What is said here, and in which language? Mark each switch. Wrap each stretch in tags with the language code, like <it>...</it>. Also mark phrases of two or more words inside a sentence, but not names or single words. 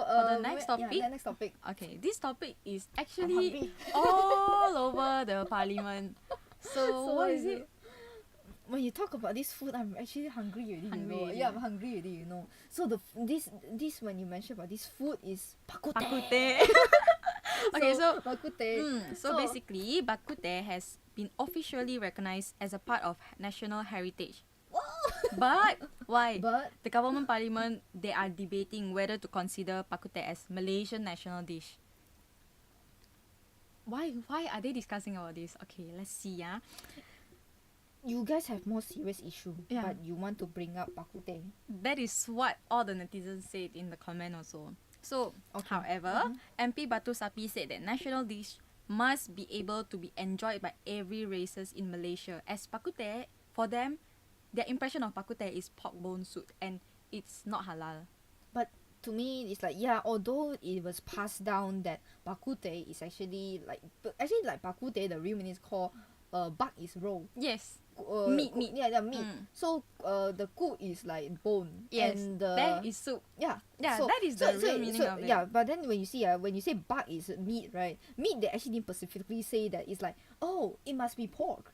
<en>the next topic. The next topic. Okay, this topic is I'm actually hungry. all over the parliament. So what is it? When you talk about this food, I'm actually hungry already. Hungry you know. already. Yeah, I'm hungry already. You know. So this when you mention about this food is bak kut Bak teh. kut teh. Okay, so bak kut teh. so basically, bak kut teh has been officially recognized as a part of national heritage. But why? But The government parliament, they are debating whether to consider bak kut teh as Malaysian national dish. Why are they discussing about this? Okay, let's see. you guys have more serious issue, Yeah. but you want to bring up bak kut teh. That is what all the netizens said in the comment also. So, Okay. however, MP Batu Sapi said that national dish must be able to be enjoyed by every races in Malaysia. As bak kut teh, for them, their impression of bak kut teh is pork bone soup, and it's not halal. But to me, it's like, although it was passed down that bak kut teh is actually like bak kut teh, the real meaning is called bak is roll. Yes. Meat. Meat. Yeah, meat. So the kut is like bone. Yes. And That is soup. yeah. Yeah, so, that is the real meaning of it. Yeah, but then when you say bak is meat, right? Meat, they actually didn't specifically say that it's like, oh, it must be pork.</en>